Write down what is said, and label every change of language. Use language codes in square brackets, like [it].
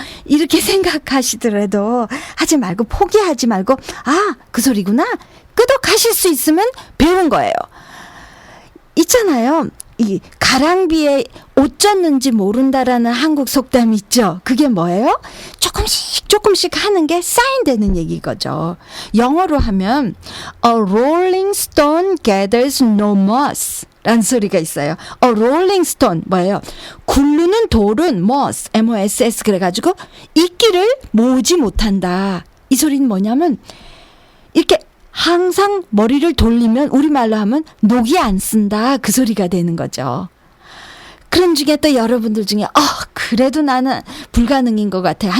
[ko] 이렇게 생각하시더라도 하지 말고 포기하지 말고 그 소리구나. 끄덕하실 수 있으면 배운 거예요. 있잖아요. 이 가랑비에 옷 젖는지 모른다라는 한국 속담 있죠. 그게 뭐예요? 조금씩 하는 게 쌓인다는 얘기거죠. 영어로 하면 [en] A rolling stone gathers no moss [ko] 라는 소리가 있어요. [en] A rolling stone [ko] 뭐예요? 굴르는 돌은 moss, M-O-S-S 그래가지고 이끼를 모으지 못한다. 이 소리는 뭐냐면 이렇게 항상 머리를 돌리면 우리말로 하면 녹이 안 쓴다. 그 소리가 되는 거죠. 그런 중에 또 여러분들 중에 그래도 나는 불가능인 것 같아요.